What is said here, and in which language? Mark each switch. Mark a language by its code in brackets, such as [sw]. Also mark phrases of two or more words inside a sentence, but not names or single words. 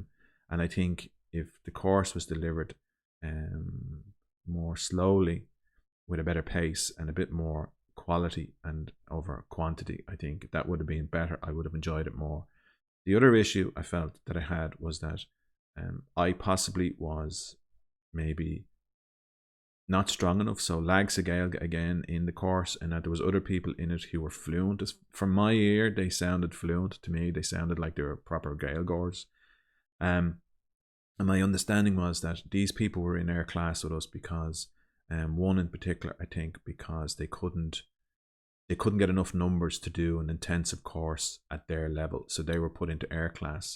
[en] And I think if the course was delivered more slowly, with a better pace and a bit more quality and over quantity. I think that would have been better. I would have enjoyed it more. The other issue I felt that I had was that I possibly was maybe not strong enough. So [ga] lag sa Gaeilge [en] again in the course, and that there was other people in it who were fluent. From my ear, they sounded fluent to me. They sounded like they were proper Gaeilgeoirs. And my understanding was that these people were in our class with us because one in particular, I think, because they couldn't get enough numbers to do an intensive course at their level, so they were put into our class.